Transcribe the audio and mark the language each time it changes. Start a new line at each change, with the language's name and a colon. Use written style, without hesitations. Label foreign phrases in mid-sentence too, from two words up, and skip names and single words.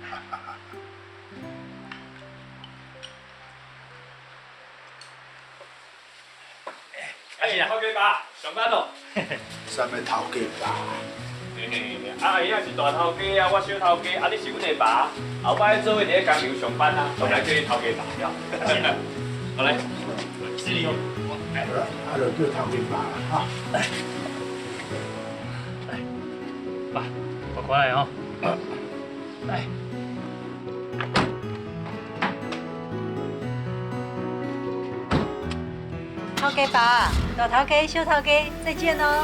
Min Nan Chinese: 哎呀，头家爸，上班咯。啥物头家爸？啊，伊也是大头家啊，我小头家，啊，你是阮的爸，后摆做伙伫咧工厂上班啊，当然叫你头家爸了。好来，这里哦，来，啊，就叫头家爸啦，哈。来，爸，快快来哦。来。头家爸，大头家、小头家，再见哦。